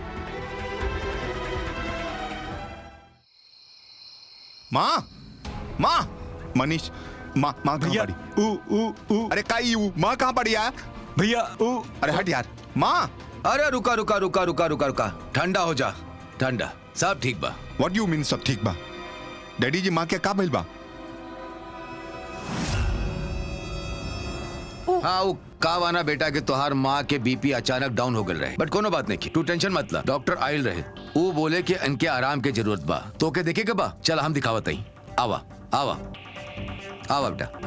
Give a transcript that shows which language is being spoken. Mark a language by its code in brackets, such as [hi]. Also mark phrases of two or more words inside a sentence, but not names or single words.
[bho] माँ माँ, मनीष, माँ माँ कहाँ भैया, पड़ी? अरे काई माँ कहाँ पड़ी यार? भैया अरे हट यार, माँ। अरे रुका रुका रुका रुका रुका रुका, ठंडा हो जा, ठंडा, सब ठीक बा। [en] what you mean [bho] सब ठीक बा? डैडी जी माँ के का भइल बा? हाँ, वो का वाना बेटा के तोहार माँ के बीपी अचानक डाउन हो गल रहे, बट कोनो बात नहीं की, तू टेंशन मत ला, डॉक्टर आयल रहे, वो बोले कि इनके आराम के जरूरत बा, तो के देखे के बा, चल हम दिखावत हई, आवा आवा आवा बेटा।